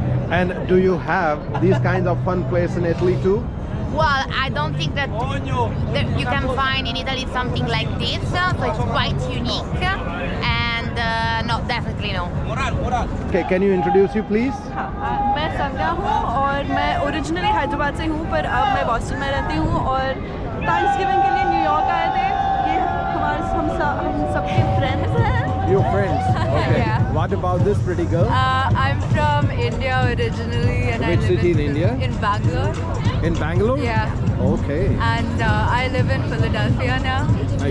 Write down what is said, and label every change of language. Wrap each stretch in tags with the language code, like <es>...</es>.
<en>And do you have these kinds of fun places in Italy too? Well, I don't think that you can find in Italy something like this, so it's quite unique. And no, definitely no. Okay, can you introduce you please?</en> <hi>मैं संध्या हूँ और मैं originally Hyderabad से हूँ पर अब मैं Boston में रहती हूँ और थैंक्सगिविंग के लिए न्यूयॉर्क आए थे ये हम सबके फ्रेंड्स हैं</hi> <en>Your friends. Okay. Yeah. What about this pretty girl? I'm from India originally, and I Which live city in Phil- India? In Bangalore. In Bangalore? Yeah. Okay. And I live in Philadelphia now.</en>